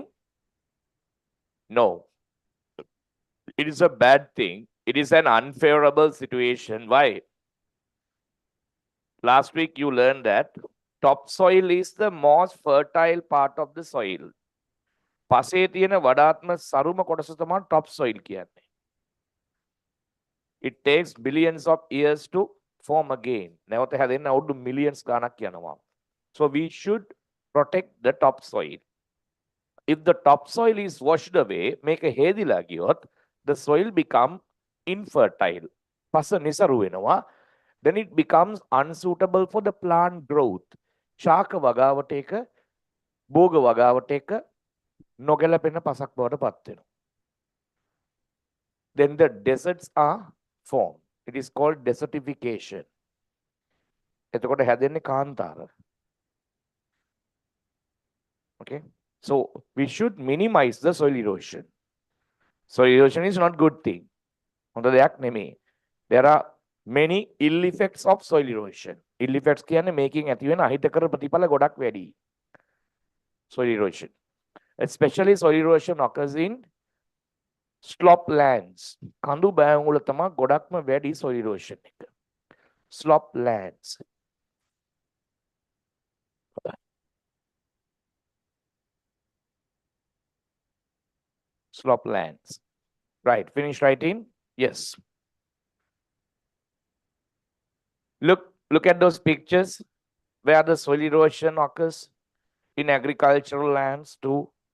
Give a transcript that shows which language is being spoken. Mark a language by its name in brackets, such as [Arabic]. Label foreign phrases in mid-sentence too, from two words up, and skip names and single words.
[English] No. It is a bad thing. It is an unfavorable situation. Why? Last week you learned that topsoil is the most fertile part of the soil. [Sinhala] පසේ තියෙන වඩාත්ම සරුම කොටස තමයි topsoil කියන්නේ. [English] It takes billions of years to form again. [Sinhala] නැවත හැදෙන්න අවුරුදු millions ගණක් යනවා. [English] So we should protect the topsoil. If the topsoil is washed away, make a [Sinhala] හේදිලා ගියොත්, [English] the soil become infertile. [Sinhala] පස නිසරු වෙනවා. [English] Then it becomes unsuitable for the plant growth. [Sinhala] Shaka වගාවට එක භෝග වගාවට එක නොගැලපෙන පසක් බවට පත් වෙනවා. [English] Then the deserts are formed. It is called desertification. [Sinhala] එතකොට හැදෙන්නේ කාන්තාර. [English] Okay. So we should minimize the soil erosion. Soil erosion is not good thing. [Sinhala] හොඳ දෙයක් නෙමෙයි. [English] There are many ill effects of soil erosion. Ill effects [Sinhala] කියන්නේ මේකෙන් ඇති වෙන අහිතකර ප්‍රතිඵල ගොඩක් වැඩි. [English] Soil erosion. Especially soil erosion occurs in slop lands. [Sinhala] කඳු බෑවුම් වල තමයි ගොඩක්ම වැඩි [English] soil erosion [Sinhala] එක. [English] Slop lands. Slop lands. Right, finish writing? Yes. Look at those pictures where the soil erosion occurs in agricultural lands too.